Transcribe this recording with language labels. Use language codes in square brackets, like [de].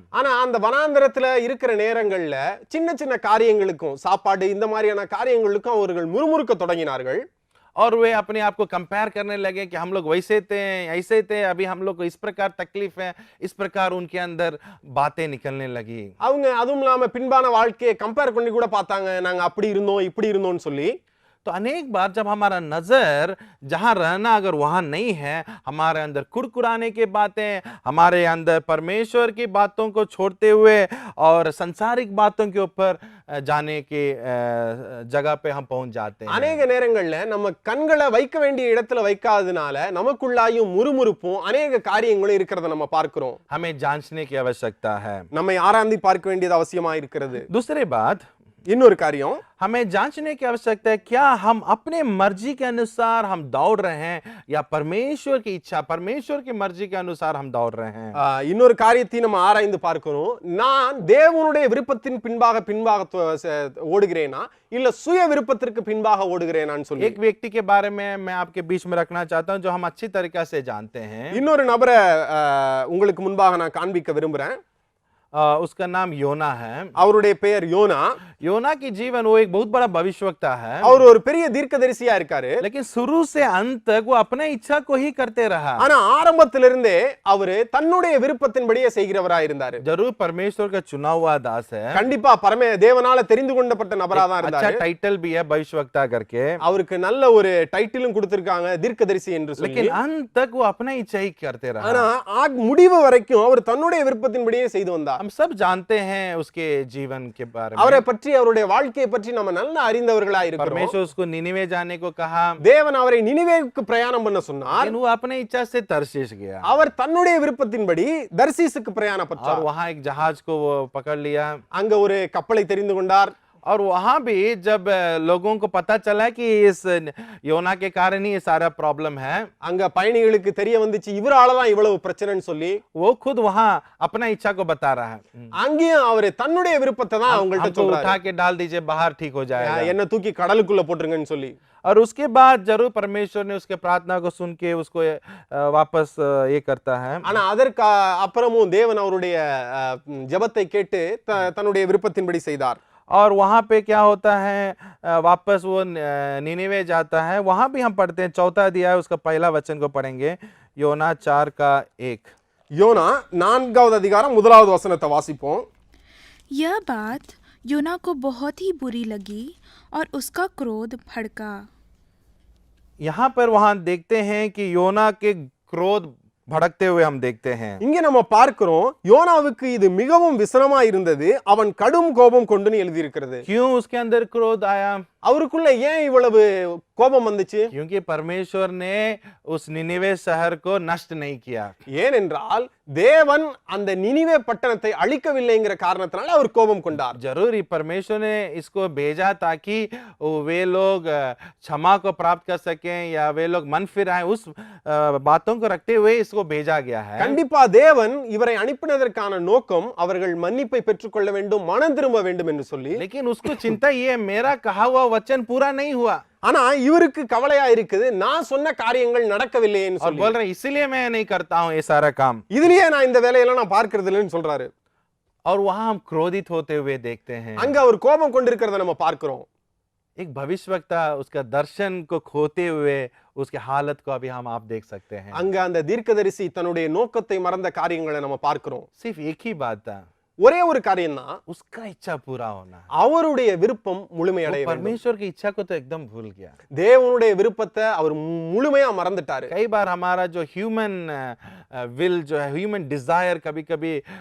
[ta] ஆனா அந்த வனாந்தரத்துல இருக்கிற நேரங்கள்ல சின்ன சின்ன காரியங்களுக்கும், சாப்பாடு இந்த மாதிரியான காரியங்களுக்கும் அவர்கள் முறுமுறுக்க தொடங்கினார்கள். [hi] और वे अपने आप को कंपेयर करने लगे कि हम लोग वैसे थे, ऐसे थे, अभी हम लोग को इस प्रकार तकलीफ है, इस प्रकार उनके अंदर बातें निकलने लगी. [ta] அவங்க அதுவும் இல்லாம பின்பான வாழ்க்கையை கம்பேர் பண்ணி கூட பார்த்தாங்க, நாங்க அப்படி இருந்தோம் இப்படி இருந்தோம்னு சொல்லி. [hi] तो अनेक बार जब हमारा नजर जहां रहना अगर वहां नहीं है, हमारे अंदर कुड़कुड़ाने की बातें, हमारे अंदर परमेश्वर की बातों को छोड़ते हुए और संसारिक बातों के ऊपर जाने की जगह पे हम पहुंच जाते हैं. [ta] அநேக நேரங்கள்ல நம்ம கண்களை வைக்க வேண்டிய இடத்துல வைக்காதனால நமக்குள்ளாயும் முறுமுறுப்பும் அநேக காரியங்களும் இருக்கிறத நம்ம பார்க்கிறோம். [hi] हमें जांचने की आवश्यकता है. [ta] நம்மை ஆராய்ந்து பார்க்க வேண்டியது அவசியமா இருக்கிறது. [hi] दूसरी बात, [ta] இன்னொரு காரியம், [hi] हमें जांचने की आवश्यकता है, क्या हम अपने मर्जी के अनुसार हम दौड़ रहे हैं या परमेश्वर की इच्छा, परमेश्वर की मर्जी के अनुसार हम दौड़ रहे हैं. [ta] இன்னொரு காரியத்தை நம்ம ஆராய்ந்து பார்க்கணும். நான் தேவனுடைய விருப்பத்தின் பின்பாக ஓடுகிறேனா இல்ல சுய விருப்பத்திற்கு பின்பாக ஓடுகிறேனான்னு சொல்லி [hi] एक व्यक्ति के बारे में मैं आपके बीच में रखना चाहता हूं जो हम अच्छी तरीके से जानते हैं. [ta] இன்னொரு நபரை உங்களுக்கு முன்பாக நான் காண்பிக்க விரும்புறேன். [hi] उसका नाम योना है. [ta] அவருடைய பெயர் யோனா. [hi] योना की जीवन वो एक बहुत बड़ा भविष्यवक्ता है. [ta] அவர் ஒரு பெரிய தீர்க்கதரிசியா இருக்காரு. [hi] लेकिन शुरू से अंत तक वो अपने इच्छा को ही करते रहा. [ta] ஆனா ஆரம்பத்திலிருந்தே அவரு தன்னுடைய விருப்பத்தின்படியே செய்கிறவரா இருந்தாரு. [hi] जरूर परमेश्वर का चुना हुआ दास है. [ta] கண்டிப்பா தேவனால தெரிந்து கொண்டப்பட்ட நபரா தான் இருந்தாரு. [hi] अच्छा टाइटल भी है भविष्यवक्ता करके. [ta] அவருக்கு நல்ல ஒரு டைட்டிலும் கொடுத்திருக்காங்க, தீர்க்கதரிசி என்று சொல்லி. [hi] लेकिन अंत तक वो अपना इच्छा ही करते रहा. [ta] ஆனா முடிவு வரைக்கும் அவர் தன்னுடைய விருப்பத்தின்படியே செய்து வந்தார். [hi] हम सब जानते हैं उसके जीवन के बारे में. [ta] அவரை பற்றி, அவருடைய வாழ்க்கையை பற்றி நம்ம நல்லா அறிந்தவர்களா இருக்கிறோம். [hi] परमेश्वर उसको निनिवे जाने को कहा. [ta] தேவன் அவரை நினிவேக்கு பிரயாணம் பண்ண சொன்னார். [hi] लेकिन वो अपने इच्छा से तर्शीश गया. [ta] அவர் தன்னுடைய விருப்பத்தின்படி தர்சீசுக்கு பிரயாணப்பட்டார். [hi] और वहां एक जहाज को वो पकड़ लिया. [ta] அங்க ஒரு கப்பலை தெரிந்து கொண்டார். [hi] और वहां भी जब लोगों को पता चला कि इस योना के कारण ही ये सारा प्रॉब्लम है, [ta] அங்க பயணிகளுக்கு தெரிய வந்துச்சு இவரால தான் இவ்வளவு பிரச்சனைன்னு சொல்லி, [hi] वो खुद वहां अपना इच्छा को बता रहा है. [ta] அங்கேயும் அவர் தன்னுடைய விருப்பத்தை தான் அவங்கள்ட்ட [hi] हमको [ta] சொல்றாரு. [hi] उठा के डाल दीजिए बाहर, ठीक हो जाएगा. [ta] என்ன தூக்கி கடலுக்குள்ள போட்டுருங்கன்னு சொல்லி. [hi] और उसके बाद जरूर परमेश्वर ने उसके प्रार्थना को सुन के उसको वापस ये करता है. [ta] ஆனா அதற்கு அப்புறமும் தேவன் அவருடைய ஜெபத்தை கேட்டு தன்னுடைய விருப்பத்தின்படி செய்தார். [hi] और वहां पे क्या होता है, वापस वो निनिवे जाता है. वहां भी हम पढ़ते हैं, 4 अध्याय उसका पहला वचन को पढ़ेंगे, योना 4:1. [ta] யோனா 4வது அதிகாரம் 1வது வசனத்தை வாசிப்போம். [hi] यह बात योना को बहुत ही बुरी लगी और उसका क्रोध भड़का. यहाँ पर वहां देखते हैं कि योना के क्रोध भड़कते हुए हम देखते हैं. [ta] இங்க நம்ம பார்க்கிறோம் யோனாவுக்கு இது மிகவும் விசனமா இருந்தது, அவன் கடும் கோபம் கொண்டுன்னு எழுதி இருக்கிறது. [hi] क्यों उसके अंदर क्रोध आया? [ta] அவருக்குள்ள ஏன் இவ்வளவு கோபம் வந்துச்சு? [hi] क्योंकि परमेश्वर ने उस निनिवे शहर को नष्ट नहीं किया. [ta] ஏனென்றால் தேவன் அந்த நினிவே பட்டணத்தை அழிக்கவில்லைங்கிற காரணத்தினால அவர் கோபம் கொண்டார். [hi] जरूर ही परमेश्वर ने इसको भेजा ताकि वे लोग क्षमा को प्राप्त कर सकें या वे लोग मन फिराएं, उस बातों को रखते हुए इसको भेजा गया है. [ta] கண்டிப்பா தேவன் இவரை அனுப்பினதற்கான நோக்கம் அவர்கள் மன்னிப்பை பெற்றுக்கொள்ள வேண்டும், மனம் திரும்ப வேண்டும் என்று சொல்லி. [hi] लेकिन उसको चिंता ये, मेरा कहा हुआ वचन पूरा नहीं हुआ. [ta] ஆனா இவருக்கு கவலையா இருக்குது, நான் சொன்ன காரியங்கள் நடக்கவில்லைன்னு [hi] और [ta] சொல்லி. [hi] बोल रहे इसलिए मैं नहीं करता हूं ये सारा काम. [ta] இதுலயே நான் இந்த வேலையெல்லாம் நான் பார்க்கிறது இல்லைன்னு சொல்றாரு. [hi] और वहां हम क्रोधित होते हुए देखते हैं. [ta] அங்க அவர் கோபம் கொண்டிருக்கிறத நம்ம பார்க்கிறோம். [hi] एक भविष्यवक्ता उसका दर्शन को खोते हुए उसके हालत को अभी हम आप देख सकते हैं. [ta] அங்க அந்த தீர்க்கதரிசி தன்னுடைய நோக்கத்தை மறந்த காரியங்களை நம்ம பார்க்கிறோம். [hi] सिर्फ एक ही बात था, [ta] ஒரே ஒரு காரியம் தான், [hi] उसका इच्छा पूरा होना. [ta] அவருடைய விருப்பம் முழுமையடைய வேண்டும். [hi] परमेश्वर की इच्छा को तो एकदम भूल गया. [ta] தேவனுடைய விருப்பத்தை அவர் முழுமையா மறந்துட்டாரு. [hi] कई बार हमारा जो ह्यूमन विल जो है, ह्यूमन डिजायर कभी कभी